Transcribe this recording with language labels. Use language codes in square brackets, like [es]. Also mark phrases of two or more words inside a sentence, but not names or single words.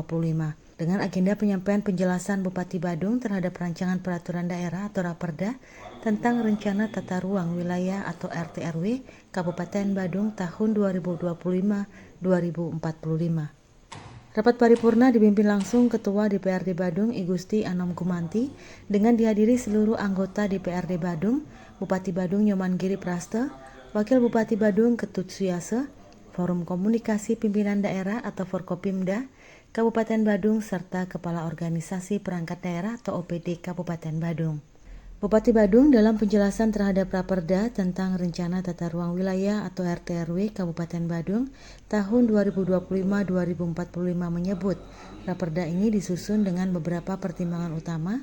[id] Dengan agenda penyampaian penjelasan Bupati Badung terhadap rancangan peraturan daerah atau Raperda tentang rencana tata ruang wilayah atau RT/RW Kabupaten Badung tahun 2025-2045. Rapat paripurna dipimpin langsung Ketua DPRD Badung I Gusti Anom Gumanti dengan dihadiri seluruh anggota DPRD Badung, Bupati Badung Nyoman Giri Praste, Wakil Bupati Badung Ketut Suyase, Forum Komunikasi Pimpinan Daerah atau Forkopimda, Kabupaten Badung serta Kepala Organisasi Perangkat Daerah atau OPD Kabupaten Badung. Bupati Badung dalam penjelasan terhadap Raperda tentang Rencana Tata Ruang Wilayah atau RT/RW Kabupaten Badung tahun 2025-2045 menyebut Raperda ini disusun dengan beberapa pertimbangan utama.